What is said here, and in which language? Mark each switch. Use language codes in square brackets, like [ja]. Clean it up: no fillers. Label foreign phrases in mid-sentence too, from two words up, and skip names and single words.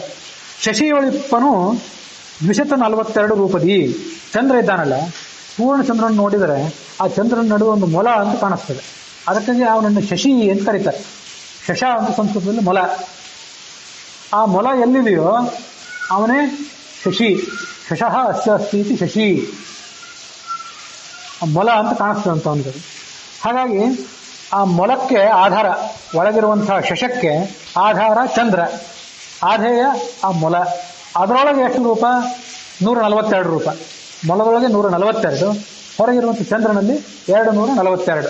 [kn] ಶಶಿಯೊಳಿಪ್ಪನು 242 ರೂಪದಿ. ಚಂದ್ರ ಇದ್ದಾನಲ್ಲ, ಪೂರ್ಣ ಚಂದ್ರನ ನೋಡಿದರೆ ಆ ಚಂದ್ರನ ನಡುವೆ ಒಂದು ಮೊಲ ಅಂತ ಕಾಣಿಸ್ತದೆ. ಅದಕ್ಕಾಗಿ ಅವನನ್ನು ಶಶಿ ಅಂತ ಕರೀತಾರೆ. ಶಶ ಅಂತ ಸಂಸ್ಕೃತದಲ್ಲಿ ಮೊಲ. ಆ ಮೊಲ ಎಲ್ಲಿದೆಯೋ ಅವನೇ ಶಶಿ. [sa] ಶಶಃ ಅಸ್ಯ ಅಸ್ತಿ ಇತಿ ಶಶಿ. [kn] ಮೊಲ ಅಂತ ಕಾಣಿಸ್ತದೆ ಅಂತ ಅವನಿಗೆ. ಹಾಗಾಗಿ ಆ ಮೊಲಕ್ಕೆ ಆಧಾರ, ಒಳಗಿರುವಂತಹ ಶಶಕ್ಕೆ ಆಧಾರ ಚಂದ್ರ, ಆಧೇಯ ಆ ಮೊಲ. ಅದರೊಳಗೆ ಎಷ್ಟು ರೂಪ? 142 ರೂಪ. ಮೊಲದೊಳಗೆ 142, ಹೊರಗಿರುವಂಥ ಚಂದ್ರನಲ್ಲಿ 242.